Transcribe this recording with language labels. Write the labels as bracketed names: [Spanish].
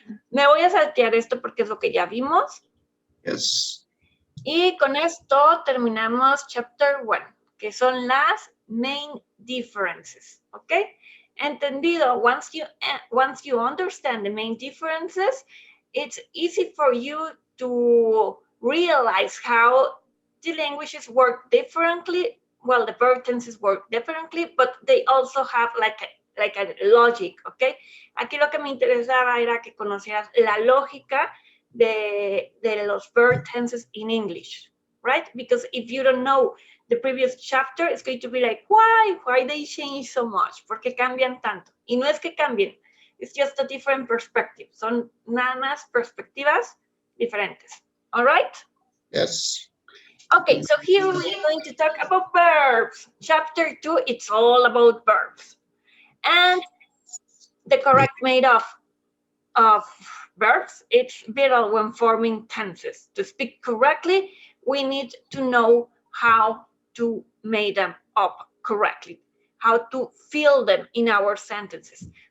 [Spanish] Me voy a saltear esto porque es lo que ya vimos. [English] Yes. [Spanish] Y con esto terminamos chapter 1, que son las [English] main differences, [Spanish] ¿ok? [English] Entendido, once you understand the main differences, it's easy for you to realize how the languages work differently. Well, the verb tenses work differently, but they also have like a logic, ¿ok? [Spanish] Aquí lo que me interesaba era que conocieras la lógica de los [English] verb tenses in English, [Spanish] right? [English] Because if you don't know the previous chapter, it's going to be like, why they change so much? [Spanish] ¿Por qué cambian tanto? Y no es que cambien, [English] it's just a different perspective. [Spanish] Son nada más perspectivas diferentes. [English] All right? Yes. Okay, so here we're going to talk about verbs. Chapter 2, it's all about verbs. And the correct made of verbs, it's vital when forming tenses. To speak correctly, we need to know how to make them up correctly, how to fill them in our sentences.